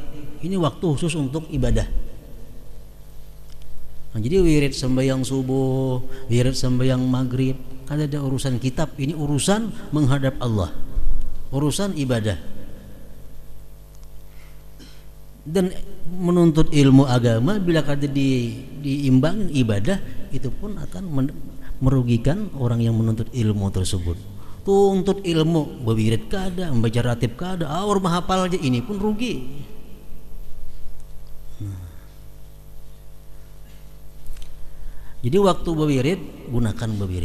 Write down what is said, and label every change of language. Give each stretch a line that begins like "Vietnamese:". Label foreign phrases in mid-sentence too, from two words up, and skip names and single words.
Indonesian: Ini waktu khusus untuk ibadah. Nah, jadi wirid sembahyang subuh, wirid sembahyang maghrib, kada ada urusan kitab. Ini urusan menghadap Allah, urusan ibadah. Dan menuntut ilmu agama bila kada diimbang ibadah, itu pun akan merugikan orang yang menuntut ilmu tersebut.
Banjar: Tuntut ilmu, berwirid kada, membaca ratib kada, orang menghafal aja, ini pun rugi.
Indonesian: Jadi waktu berwirid, gunakan berwirid.